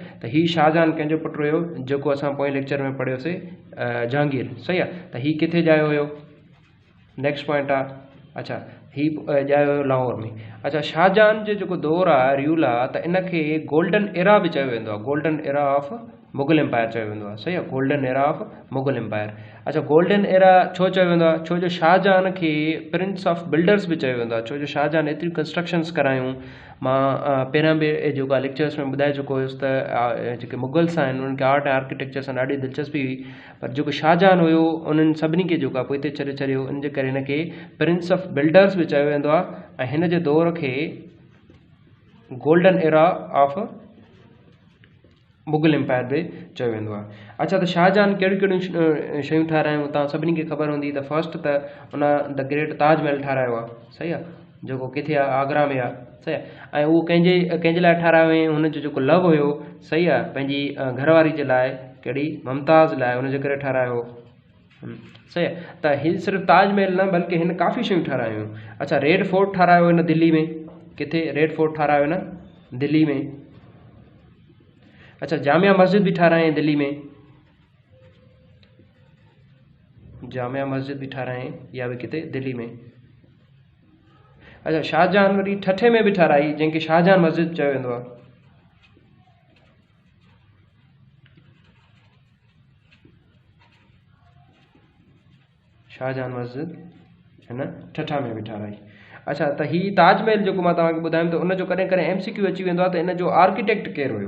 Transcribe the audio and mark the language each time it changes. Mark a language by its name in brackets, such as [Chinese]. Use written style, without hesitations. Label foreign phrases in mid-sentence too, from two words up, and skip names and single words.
[Sindhi] त हीउ शाहजहान कंहिंजो पुटु हुयो, जेको असां पोएं लेक्चर में पढ़ियोसीं, जहांगीर। सही आहे। त हीउ किथे ॼायो हुयो, [English] नेक्स्ट पॉइंट [Sindhi] आहे। अच्छा, हीउ ॼायो हुयो लाहौर में। अच्छा, शाहजहान जो जेको दौरु आहे, रूल आहे, त इनखे गोल्डन एरा बि चयो वेंदो आहे। गोल्डन एरा ऑफ मुग़ल एम्पायर चयो वेंदो आहे। सही आहे, गोल्डन एरा ऑफ मुग़ल एम्पायर। अच्छा, गोल्डन एरा छो चयो वेंदो आहे? छो जो शाहजहान खे [English] प्रिंस ऑफ बिल्डर्स [Sindhi] बि चयो वेंदो आहे। छो जो शाहजहान एतिरियूं कंस्ट्रक्शन्स करायूं। मां पहिरियां बि जेको लेक्चर्स में ॿुधाए चुको हुयुसि त जेके मुग़ल्स आहिनि उन्हनि खे आर्ट ऐं आर्किटेक्चर सां ॾाढी दिलचस्पी हुई, पर जेको शाहजहान हुयो उन्हनि सभिनी खे जेको आहे पोइ हिते छॾियो। इन जे करे हिनखे [English] प्रिंस ऑफ बिल्डर्स [Sindhi] बि चयो वेंदो आहे ऐं हिन जे दौर खे गोल्डन एरा ऑफ मुग़ल एम्पायर बि चयो वेंदो आहे। अच्छा, त शाहजहान कहिड़ियूं कहिड़ियूं शयूं ठारायूं तव्हां सभिनी खे ख़बर हूंदी। त फर्स्ट त उन [English] द ग्रेट [Sindhi] ताजमहल ठारायो आहे। सही आहे, जेको किथे आहे, आगरा में आहे। सही आहे। ऐं उहो कंहिंजे लाइ ठारायो हुई? हुनजो जेको लव हुयो, सही आहे, पंहिंजी घरवारी जे लाइ, कहिड़ी, मुमताज़ लाइ, हुनजे करे ठारायो हो। सही आहे। त हीउ सिर्फ़ु ताजमहल न, बल्कि हिन काफ़ी शयूं ठारायूं। अच्छा, रेड फोर्ट ठारायो हिन दिल्ली में। किथे? रेड फोर्ट ठारायो न, दिल्ली में। अच्छा, जामिया मस्जिद भी ठाराएं दिल्ली में। जामिया मस्जिद भी ठाराएं, या भी किथे दिल्ली में। अच्छा, शाहजहान वरी ठठे में भी ठाराई, जंहिंखे शाहजहान मस्जिद चयो वेंदो आहे। शाहजहान मस्जिद हिन ठठा में भी ठाराई। अच्छा, त हीउ ताजमहल जेको मां तव्हांखे ॿुधायुमि, त उनजो कॾहिं कॾहिं MCQ अची वेंदो आहे त हिन जो आर्किटेक्ट केरु हुयो?